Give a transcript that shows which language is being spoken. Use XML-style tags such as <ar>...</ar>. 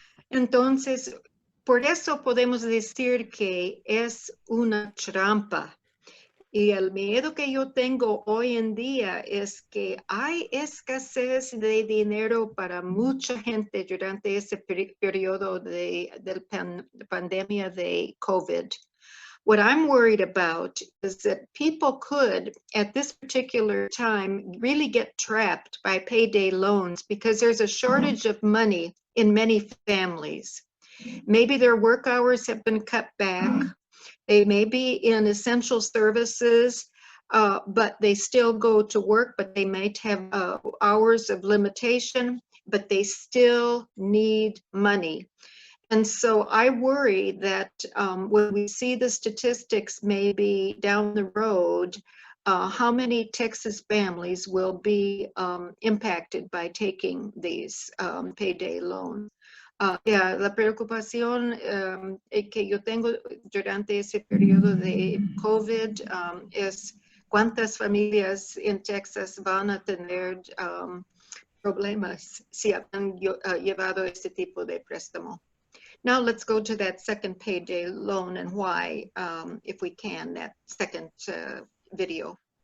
<es>Entonces, por eso podemos decir que es una trampa. Y el miedo que yo tengo hoy en día es que hay escasez de dinero para mucha gente durante ese periodo de pandemia de COVID.</es> <en>What I'm worried about is that people could, at this particular time, really get trapped by payday loans because there's a shortage of money in many families. Maybe their work hours have been cut back. They may be in essential services, but they still go to work, but they might have hours of limitation, but they still need money. And so I worry that when we see the statistics maybe down the road, how many Texas families will be impacted by taking these payday loans.</en> <es>La preocupación que yo tengo durante ese periodo de COVID es cuántas familias en Texas van a tener problemas si han llevado este tipo de préstamo.</es> <en>Now let's go to that second payday loan and why, if we can, that second video.</en>